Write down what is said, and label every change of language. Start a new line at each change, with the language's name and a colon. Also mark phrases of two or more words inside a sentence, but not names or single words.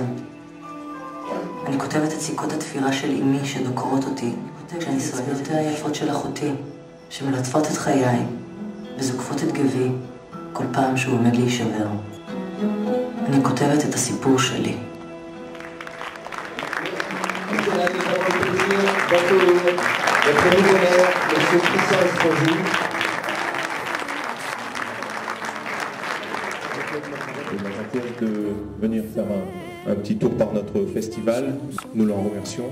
Hebrew: אני כותבת את סיכות התפירה של אמי שדוקרות אותי, כשהניסיונותיה היפות של אחותי שמלטפות את חיי וזוקפות את גבי כל פעם שהוא עומד להישבר. אני כותבת את הסיפור שלי.
French: De venir faire un petit tour par notre festival, nous l'en remercions.